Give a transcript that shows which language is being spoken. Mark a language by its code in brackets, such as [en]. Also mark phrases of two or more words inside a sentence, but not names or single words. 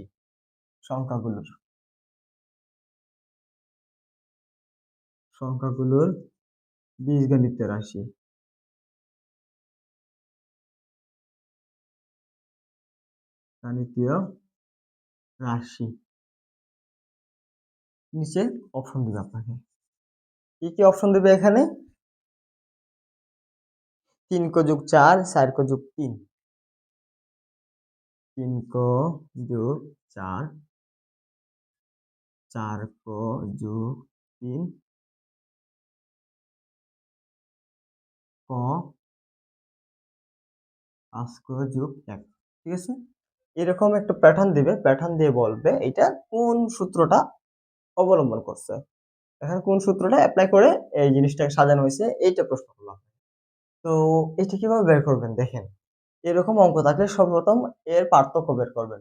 [bn] সংখ্যাগুলোর, সংখ্যাগুলোর বীজগণিত রাশি। গাণিতীয় রাশি। নিচে অপশন দিবে আপনাকে। কি কি অপশন দিবে এখানে? 3 ক যোগ 4, 4 ক যোগ 3। 3 ক যোগ 4, 4 ক যোগ 3, ক 5 ক যোগ 1। ঠিক আছে? এরকম একটা প্যাটার্ন দিবে, প্যাটার্ন দিয়ে বলবে এটা কোন সূত্রটা অবলম্বন করছে। এখানে কোন সূত্রটা এপ্লাই করে এই জিনিসটাকে সাজানো হয়েছে, এইটা প্রশ্ন করলাম। তো এটা কিভাবে বের করবেন দেখেন। এরকম অঙ্ক থাকলে সর্বপ্রথম এর পার্থক্য বের করবেন।